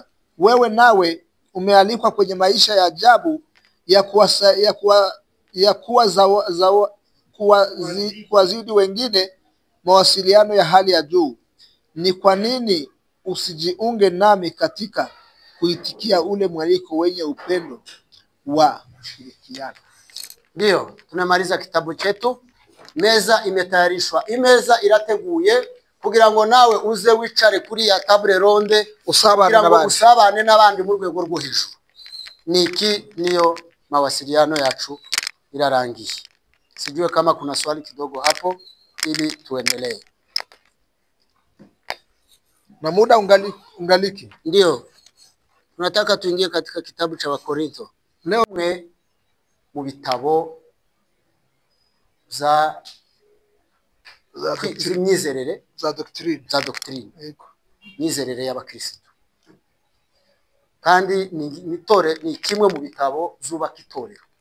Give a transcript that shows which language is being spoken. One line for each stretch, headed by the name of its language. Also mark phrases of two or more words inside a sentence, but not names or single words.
Swahili: Wewe nawe umealikwa kwenye maisha ya ajabu ya kuwazidi wengine mawasiliano ya hali ya juu. Ni kwa nini usijiunge nami katika kuitikia ule mwaliko wenye upendo wa kushirikiana? Ndio, tunamaliza kitabu chetu. Meza imetayarishwa.
Kinyarwanda: Imeza irateguye kugira ngo nawe uze wicare kuri ya
French: table ronde
Kinyarwanda: usabane n'abandi mu rwego rwo hejuru. Niki niyo mawasiliano yacu irarangiye.
Swahili: Sijue kama kuna swali kidogo hapo ili tuendelee. Na muda ungaliki. Ndio. Tunataka tuingie katika kitabu cha Wakorintho.
Kinyarwanda: Leo mu bitabo za imyizerere za doctrine. Imyizerere y'abakristo. Kandi ni kimwe mu bitabo zubaka itorero.